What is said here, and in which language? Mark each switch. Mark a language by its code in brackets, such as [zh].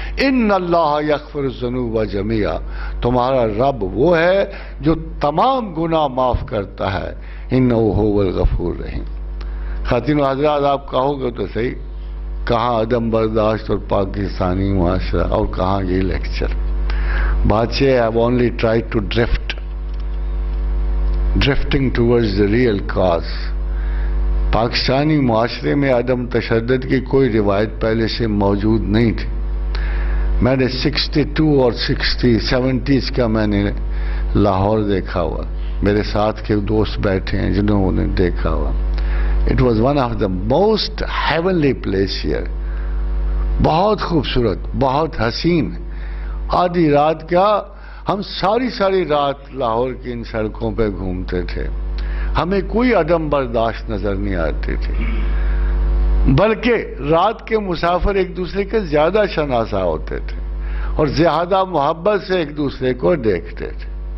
[ar] ان اللہ یغفر الذنوب جميعا، [ur] تمہارا رب وہ ہے جو تمام گناہ معاف کرتا ہے. [ar] انہ هو الغفور الرحیم. [ur] خواتین و حضرات آپ کہو گے تو صحیح، کہاں عدم برداشت اور پاکستانی معاشرہ اور کہاں یہ لیکچر. [en] بادشاہ have only tried to drifting towards the real cause. [ur] Pakistani معاشرے میں عدم تشدد کی کوئی روایت پہلے سے موجود نہیں تھی. میں نے 62 اور 70s کا میں نے لاہور دیکھا ہوا، میرے ساتھ کے دوست بیٹھے ہیں جنہوں نے دیکھا ہوا. [en] It was one of the most heavenly place here. [ur] بہت خوبصورت، بہت حسین. آدھی رات کیا، ہم ساری رات لاہور کی ان سڑکوں پہ گھومتے تھے. ہمیں کوئی عدم برداشت نظر نہیں آتے تھے، بلکہ رات کے مسافر ایک دوسرے کے زیادہ شناسا ہوتے تھے اور زیادہ محبت سے ایک دوسرے کو دیکھتے تھے.